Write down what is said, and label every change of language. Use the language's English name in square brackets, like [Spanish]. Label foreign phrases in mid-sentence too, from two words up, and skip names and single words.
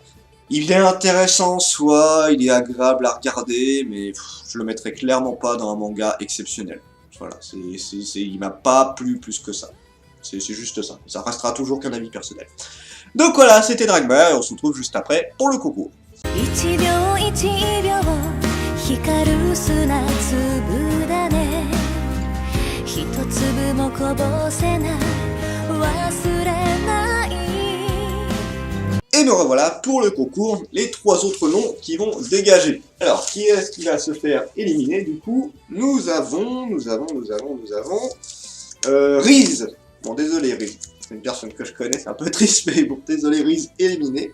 [French] Il est intéressant, soit il est agréable à regarder, mais je le mettrai clairement pas dans un manga exceptionnel. Voilà, il m'a pas plu plus que ça. C'est juste ça. Ça restera toujours qu'un avis personnel. Donc voilà, c'était Dragma, et on se retrouve juste après pour le concours. [Japanese] 光る砂粒だね一粒もこぼせない忘れない [French] Et me revoilà pour le concours, les 3 autres noms qui vont dégager. Alors, qui est-ce qui va se faire éliminer du coup? Nous avons... Riz. Bon, désolé Riz, c'est une personne que je connais, c'est un peu triste, mais bon, désolé Riz, éliminé.